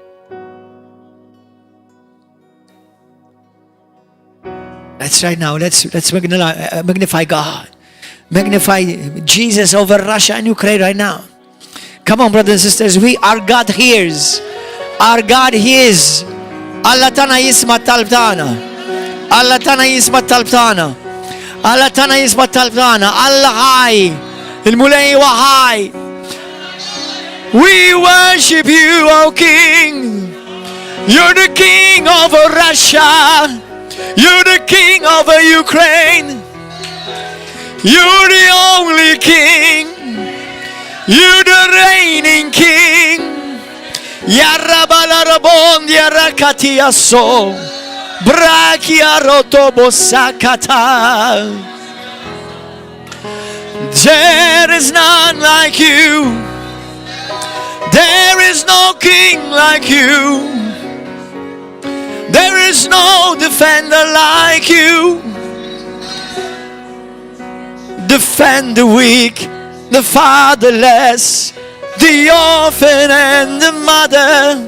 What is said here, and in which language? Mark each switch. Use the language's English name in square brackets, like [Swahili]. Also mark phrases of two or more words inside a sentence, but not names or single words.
[English] That's right now. Let's magnify God. Magnify Jesus over Russia and Ukraine right now. Come on, brothers and sisters. Our God hears. Our God hears. [Maltese] Allah tana yisma talb tagħna. Allah tana yisma talb tagħna. Allah tana yisma talb tagħna. Allah ħaj. Il-mulej wa ħaj. [English] We worship you, O King. You're the King over Russia. You're the King over Ukraine. You're the only King. You're the reigning King. Yarra balarabon yarra katiaso. Brakia rotobo sakata. There is none like you. There is no King like you. There is no defender like you. Defend the weak, the fatherless, the orphan and the mother.